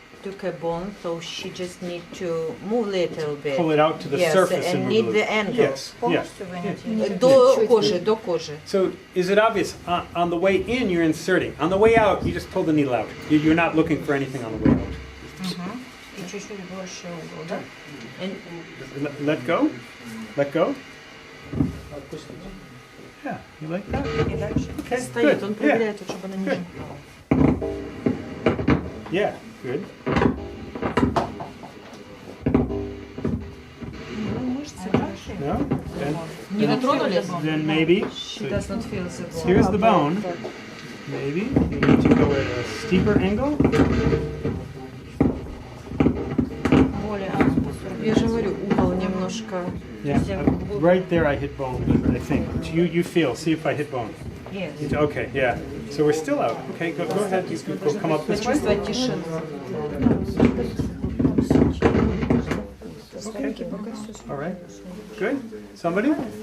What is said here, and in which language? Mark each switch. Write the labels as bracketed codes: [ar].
[en] took a bone, so she just need to move a little bit. Pull it out to the Yes, surface and move need it. the angle. Yes, yes. [ru] До кожи, до кожи. [en] So is it obvious? On the way in, you're inserting. On the way out, you just pull the needle out. You're not looking for anything on the way out. [ru] И чуть-чуть больше угол, да? [en] Let go. Let go. Yeah, you like that? [ru] И дальше. [en] Okay, [ru] Стоит, [en] good. [ru] он [en] Yeah. [ru] проверяет, чтобы она не упала. [en] Yeah, good. No? [ru] Не дотронулись? [en] Then maybe. She does not feel the bone. Here's the bone. Maybe you need to go at a steeper angle. [ru] Я же говорю, угол немножко. [en] Yeah, right there I hit bone, I think. You feel, see if I hit bone. Yes. Okay, yeah. So we're still out. Okay, go ahead. You can go come up this way. [ru] Почувствовать тишину. [en] Okay. All right. Good. Somebody?